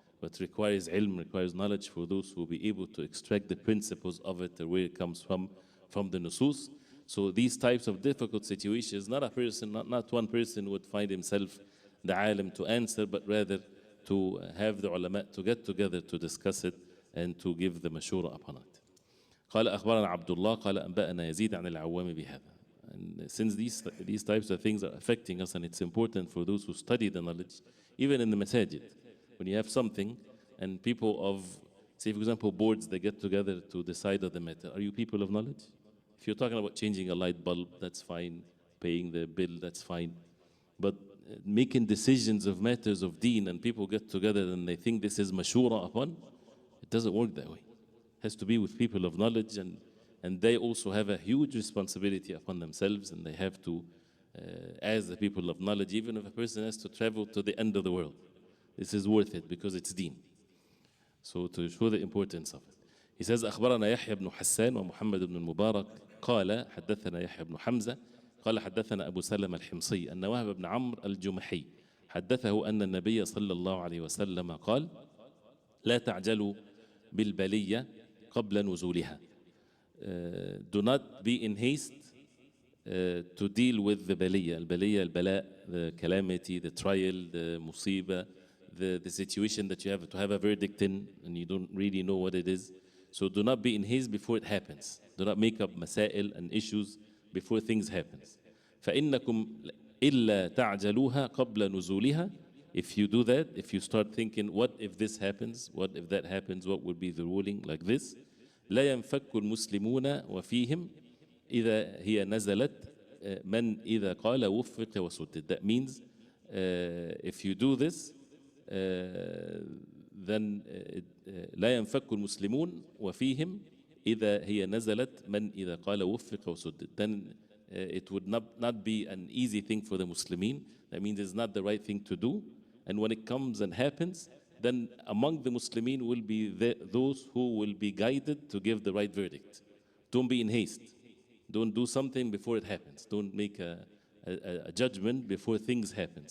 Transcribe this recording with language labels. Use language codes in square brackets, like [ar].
[en] But requires ilm, requires knowledge for those who will be able to extract the principles of it or where it comes from the nusus. So these types of difficult situations, not a person, not one person would find himself the alim to answer, but rather to have the ulama to get together to discuss it and to give the mashura upon it. [ar] قال أخبرنا عبد الله قال أنبأنا يزيد عن العوام بهذا. [en] And since these types of things are affecting us, and it's important for those who study the knowledge, even in the masajid, when you have something and people of, say for example, boards, they get together to decide on the matter. Are you people of knowledge? If you're talking about changing a light bulb, that's fine. Paying the bill, that's fine. But making decisions of matters of deen and people get together and they think this is mashura upon, it doesn't work that way. It has to be with people of knowledge, and they also have a huge responsibility upon themselves, and they have to, as the people of knowledge, even if a person has to travel to the end of the world, this is worth it because it's deen. So to show the importance of it. He says, [ar] أخبرنا يحيى بن حسان ومحمد بن المبارك قال حدثنا يحيى بن حمزة قال حدثنا أبو سلمة الحمصي أن وهب بن عمرو الجمحي حدثه أن النبي صلى الله عليه وسلم قال لا تعجلوا بالبلية قبل نزولها. [en] Do not be in haste to deal with the baliya. Al-baliya, al-bala, the calamity, the trial, the musiba, the situation that you have to have a verdict in and you don't really know what it is. So do not be in haste before it happens. Do not make up masail and issues before things happen. [ar] فَإِنَّكُمْ إِلَّا تَعْجَلُوهَا قَبْلَ نُزُولِهَا. [en] If you do that, if you start thinking, what if this happens? What if that happens? What would be the ruling like this? [ar] لا ينفك المسلمون وفيهم إذا هي نزلت من إذا قال وفق وسدد. [en] That means if you do this, then [ar] لا ينفك المسلمون وفيهم إذا هي نزلت من إذا قال وفق وسدد. [en] Then it would not be an easy thing for the Muslimin. That means it's not the right thing to do. And when it comes and happens, then among the Muslimin will be those who will be guided to give the right verdict. Don't be in haste. Don't do something before it happens. Don't make a judgment before things happen.